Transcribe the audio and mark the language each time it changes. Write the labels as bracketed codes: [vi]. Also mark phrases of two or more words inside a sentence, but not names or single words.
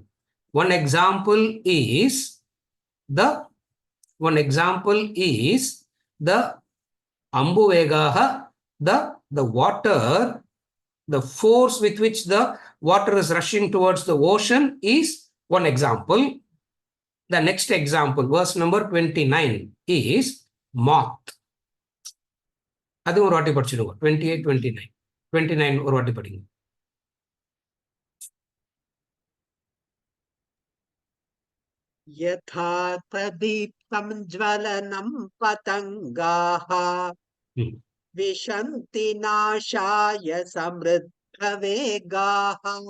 [en] One example is the Ambuvegaha, the water, the force with which the water is rushing towards the ocean is one example. The next example, verse number 29, is moth. [ta] அது ஒரு வாட்டி படிச்சிடுங்க. 28, 29. 29 ஒரு வாட்டி படிங்க. [sa] यथा प्रदीप्तं ज्वलनं पतङ्गाः विशन्ति नाशाय समृद्धवेगाः